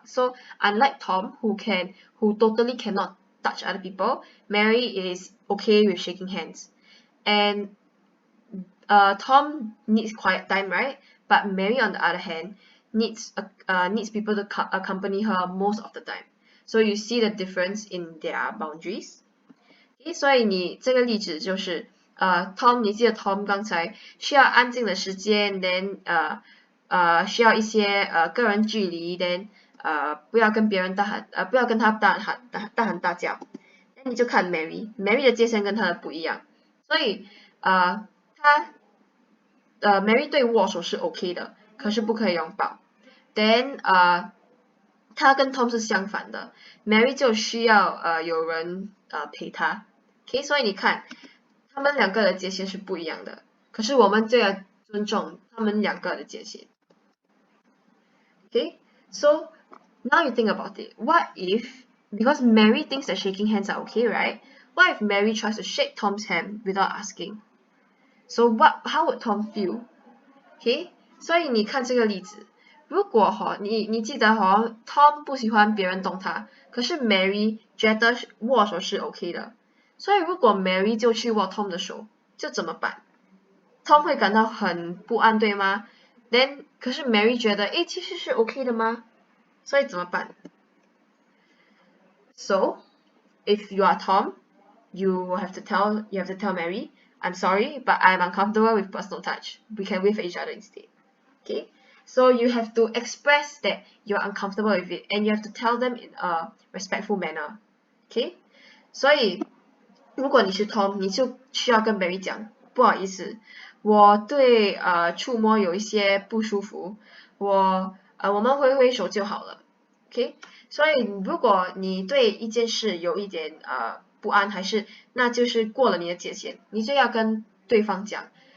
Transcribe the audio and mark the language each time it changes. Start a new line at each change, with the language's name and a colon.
English: So unlike Tom, who totally cannot touch other people, Mary is okay with shaking hands. And Tom needs quiet time, right? But Mary, on the other hand, needs people to accompany her most of the time. So you see the difference in their boundaries.
Chinese: Okay, 所以你这个例子就是Tom， 你记得 Tom 刚才需要安静的时间 ，then 需要一些个人距离 ，then 不要跟别人不要跟他大喊大叫。那你就看 Mary 的界限跟他的不一样，所以Mary 对握手是 OK 的，可是不可以拥抱。 then 他跟 Tom 是相反的 ，Mary 就需要有人陪他。OK， 所以你看他们两个的界限是不一样的，可是我们就要尊重他们两个的界限。
English: Okay, so now you think about it. What if, because Mary thinks that shaking hands are okay, right? What if Mary tries to shake Tom's hand without asking? So how would Tom feel?
Chinese: Okay, 所以你看这个例子，如果你记得Tom 不喜欢别人动他，可是 Mary 觉得握手是 OK 的，所以如果 Mary 就去握 Tom 的手，就怎么办？Tom 会感到很不安，对吗？ Then 可是 Mary 觉得，诶，其实是 OK 的吗？所以怎么办？
English: So if you are Tom, you have to tell Mary, I'm sorry, but I'm uncomfortable with personal touch. We can wave at each other instead. Okay? So you have to express that you're uncomfortable with it, and you have to tell them in a respectful manner. Okay?
Chinese: 所以如果你是 Tom， 你就需要跟 Mary 讲，不好意思，我对触摸有一些不舒服，我们挥挥手就好了。 OK， 所以如果你对一件事有一点不安，还是那就是过了你的界限，你就要跟对方讲。